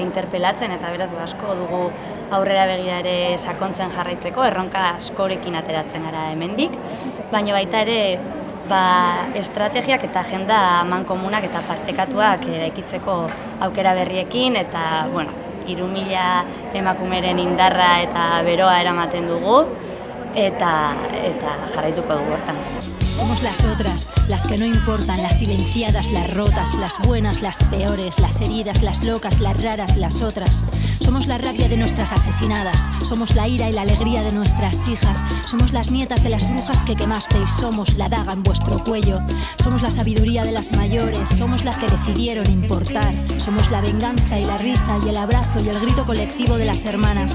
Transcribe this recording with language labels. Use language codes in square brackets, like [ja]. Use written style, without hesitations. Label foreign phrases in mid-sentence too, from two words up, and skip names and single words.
[eu] interpelatzen eta beraz asko dugu aurrera begira ere sakontzen jarraitzeko, erronka askorekin ateratzen gara hemendik, baina baita ere estrategiak eta agenda mankomunak eta partekatuak eraikitzeko aukera berriekin eta 3.000 emakumeren indarra eta beroa eramaten dugu eta jarraituko dugu hortan. [es] Somos las otras, las que no importan, las silenciadas, las rotas, las buenas, las peores, las heridas, las locas, las raras, las otras. Somos la rabia de nuestras asesinadas, somos la ira y la alegría de nuestras hijas, somos las nietas de las brujas que quemasteis, somos la daga en vuestro cuello, somos la sabiduría de las mayores, somos las que decidieron importar, somos la venganza y la risa y el abrazo y el grito colectivo de las hermanas.